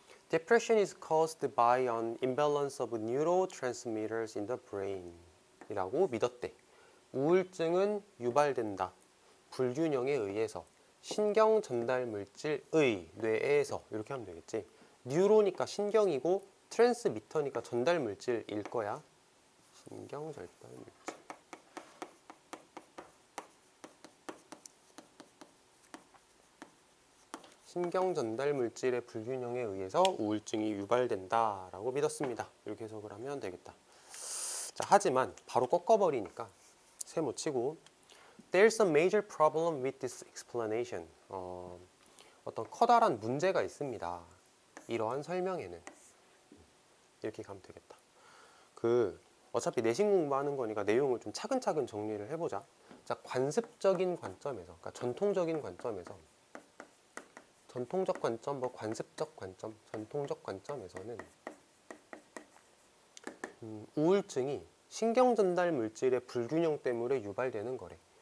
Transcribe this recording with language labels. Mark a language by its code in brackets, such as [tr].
[en] Depression is caused by an imbalance of neurotransmitters in the brain [ko] 이라고 믿었대. 우울증은 유발된다. 불균형에 의해서 신경 전달 물질의 뇌에서 이렇게 하면 되겠지. 뉴로니까 신경이고 트랜스미터니까 전달 물질일 거야. 신경 전달 물질. 신경 전달 물질의 불균형에 의해서 우울증이 유발된다라고 믿었습니다. 이렇게 해석을 하면 되겠다. 자, 하지만 바로 꺾어버리니까 세모 치고 [en] There's a major problem with this explanation. [ko] 어떤 커다란 문제가 있습니다. 이러한 설명에는 이렇게 가면 되겠다. 어차피 내신 공부하는 거니까 내용을 좀 차근차근 정리를 해보자. 자, 관습적인 관점에서, 그러니까 전통적인 관점에서, 전통적 관점, 뭐 관습적 관점, 전통적 관점에서는 우울증이 신경 전달 물질의 불균형 때문에 유발되는 거래.